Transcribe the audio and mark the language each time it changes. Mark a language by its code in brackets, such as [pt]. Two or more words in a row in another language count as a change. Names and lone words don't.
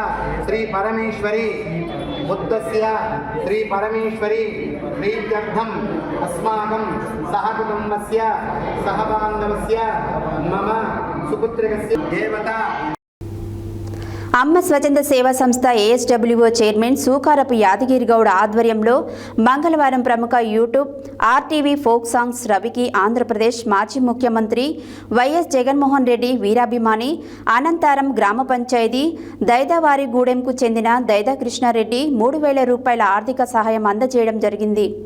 [sa] श्री परमेश्वरी बुद्धस्य श्री परमेश्वरी प्रीत्यर्थम अस्माकं सहकुटुम्बस्य सहबान्धवस्य मम सुपुत्रस्य देवता [te] అమ్మ స్వచ్ఛంద సేవా సంస్థ ఏఎస్డబ్ల్యూఓ చైర్మన్ సూకారపు యాదగిరి గౌడ్ ఆధ్వర్యంలో మంగళవారం ప్రముఖ యూట్యూబ్ ఆర్టీవీ ఫోక్ సాంగ్స్ రవికి ఆంధ్రప్రదేశ్ మాజీ ముఖ్యమంత్రి వైఎస్ జగన్మోహన్ రెడ్డి వీరాభిమాని అనంతారం గ్రామ పంచాయతీ దైదావారిగూడెంకు చెందిన దైదా కృష్ణారెడ్డి 3,000 రూపాయల ఆర్థిక సహాయం అందజేయడం జరిగింది.